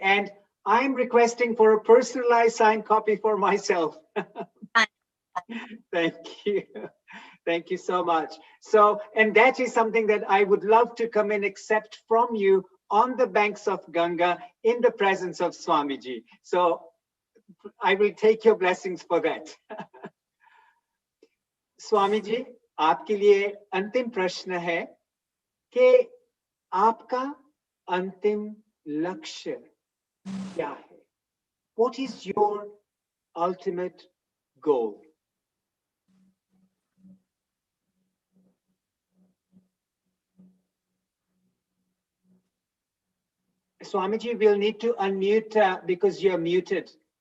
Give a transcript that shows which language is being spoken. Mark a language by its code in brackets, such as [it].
[en] And I'm requesting for a personalized signed copy for myself. Thank you. Thank you so much. So, and that is something that I would love to come and accept from you on the banks of Ganga in the presence of Swamiji. So I will take your blessings for that. [hi] Swami ji, आपके लिए अंतिम प्रश्न है कि आपका अंतिम लक्ष्य क्या है? [en] What is your ultimate goal? Swamiji, we'll need to unmute because you're muted.